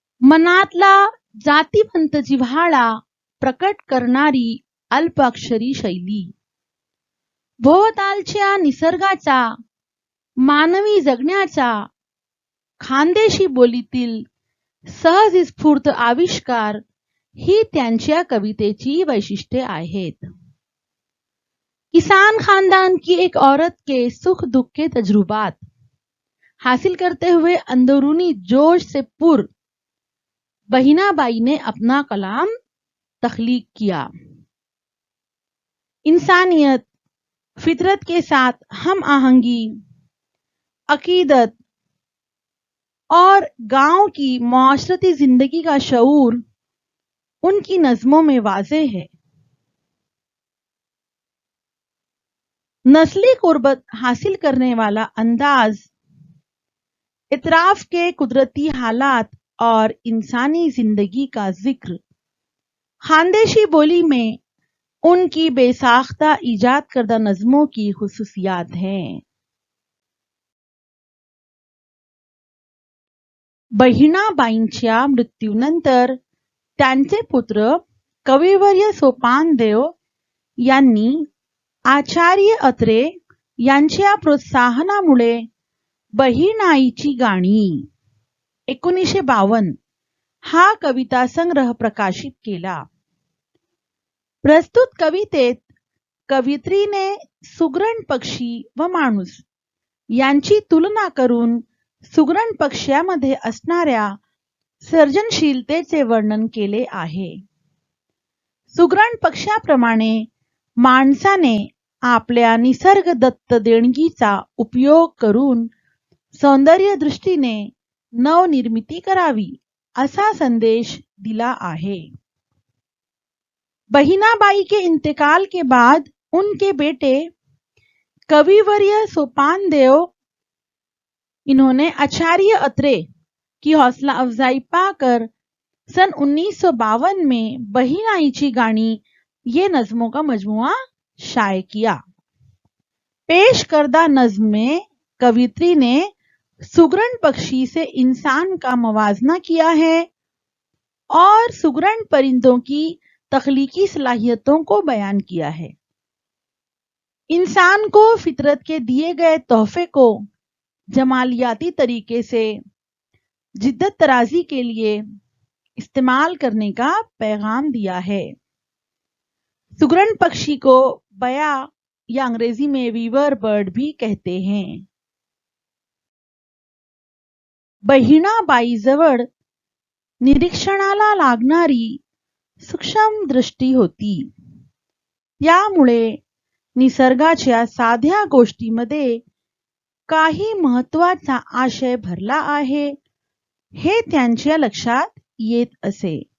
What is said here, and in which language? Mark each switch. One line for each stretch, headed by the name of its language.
Marathi: मनातला जातीवंत जिव्हाळा प्रकट करणारी अल्पाक्षरी शैली, भोवतालच्या निसर्गाचा, मानवी जगण्याचा खानदेशी बोलीतील सहज स्फूर्त आविष्कार ही त्यांच्या कवितेची वैशिष्ट्ये आहेत.
Hindi: किसान खानदान की एक औरत के सुख दुख के तजुर्बात हासिल करते हुए अंदरूनी जोश से पुर बहिणाबाई ने अपना कलाम तख्लीक किया. इंसानियत, फितरत के साथ हम आहंगी, अकीदत और गांव की माशरती जिंदगी का शऊर उनकी नज्मों में वाज़े है. नस्ली कुर्बत हासिल करने वाला अंदाज, इतराफ के कुदरती हालात और इंसानी जिंदगी का जिक्र खानदेशी बोली में उनकी बेसाख्ता इजाद करदा नज़मों की खुसूसियात हैं.
Marathi: बहिणाबाईंच्या मृत्यूनंतर त्यांचे पुत्र कविवर्य सोपानदेव यांनी आचार्य अत्रे यांच्या प्रोत्साहनामुळे बहिणाईची गाणी 1952 हा कविता संग्रह प्रकाशित केला. प्रस्तुत कवितेत कवयित्रीने सुगरण पक्षी व माणूस यांची तुलना करून सुगरण पक्ष्यामध्ये असणाऱ्या सर्जनशीलतेचे वर्णन केले आहे. सुगरण पक्ष्याप्रमाणे माणसाने आपल्या निसर्गदत्त देणगीचा उपयोग करून सौंदर्य दृष्टीने नवनिर्मिती करावी असा संदेश दिला है.
Hindi: बहिणाबाई के इंतकाल के बाद उनके बेटे कविवर्य सोपानदेव इन्होंने आचार्य अत्रे की हौसला अफजाई पाकर सन 1952 में बहिणाईची गाणी ये नज़मों का मजमुआ शाये किया. पेश करदा नज़्म में कवित्री ने सुगरण पक्षी से इंसान का मवाजना किया है और सुगरण परिंदों की तख्लीकी सलाहियतों को बयान किया है. इंसान को फितरत के दिए गए तोहफे को जमालियाती तरीके से जिद्दत तराजी के लिए इस्तेमाल करने का पैगाम दिया है. सुगरण पक्षी को बया या अंग्रेजी में वीवर बर्ड भी कहते हैं.
Marathi: बहिणाबाईजवळ निरीक्षणाला लागणारी सूक्ष्म दृष्टी होती. त्यामुळे निसर्गाच्या साध्या गोष्टीमध्ये काही महत्वाचा आशय भरला आहे हे त्यांच्या लक्षात येत असे.